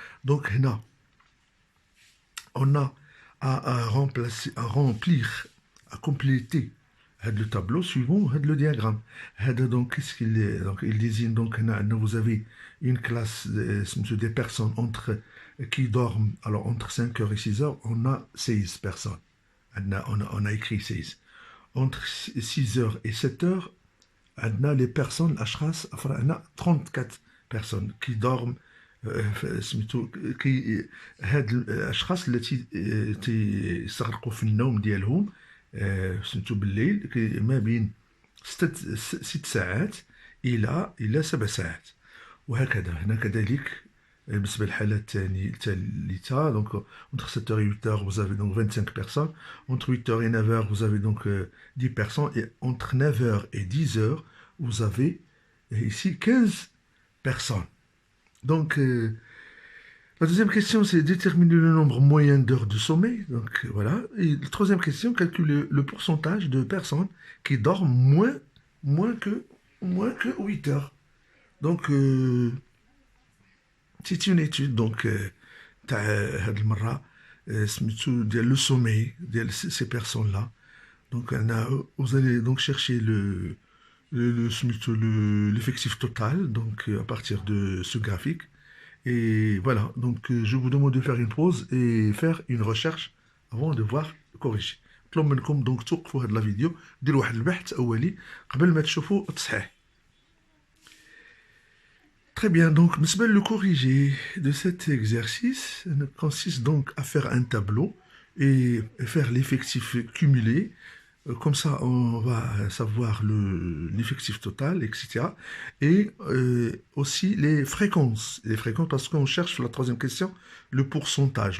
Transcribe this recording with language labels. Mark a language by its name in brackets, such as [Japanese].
[French] Donc, on a remplacer, à remplir, à compléter le tableau suivant le diagramme. Donc, qu'est-ce qu'il est? Donc, il désigne donc, vous avez une classe des personnes qui dorment, alors entre 5 heures et 6 heures, on a 16 personnes. On a écrit 16. Entre 6 heures et 7 heures, on a les personnes, on a 34 personnes qui dorment [Arabic] سميتو كي هاد الاشخاص التي تيستغرقوا في النوم ديالهم سميتو بالليل ما بين 6 ساعات الى 7 ساعات وهكذا. هنا كذلك بالنسبه للحاله الثالثه [French] donc entre 7h et 8h vous avez donc 25 personnes, entre 8h et 9h vous avez donc 10 personnes, et entre 9h et 10h vous avez ici 15 personnes. Donc, la deuxième question, c'est déterminer le nombre moyen d'heures de sommeil. Donc, voilà. Et la troisième question, calculer le pourcentage de personnes qui dorment moins que, moins que 8 heures. Donc, c'est une étude. Donc, le sommeil de ces personnes-là. Donc, vous allez donc chercher l'effectif total, donc à partir de ce graphique. Et voilà, donc je vous demande de faire une pause et faire une recherche avant de voir corriger. [Arabic] نطلب منكم donc توقفوا هاد [French] la vidéo, [Arabic] ديروا واحد البحث أولي قبل ما تشوفوا التصحيح. [French] Très bien, donc le corriger de cet exercice consiste donc à faire un tableau et faire l'effectif cumulé. Comme ça, on va savoir l'effectif total, etc. Et aussi les fréquences. Les fréquences, parce qu'on cherche sur la troisième question le pourcentage.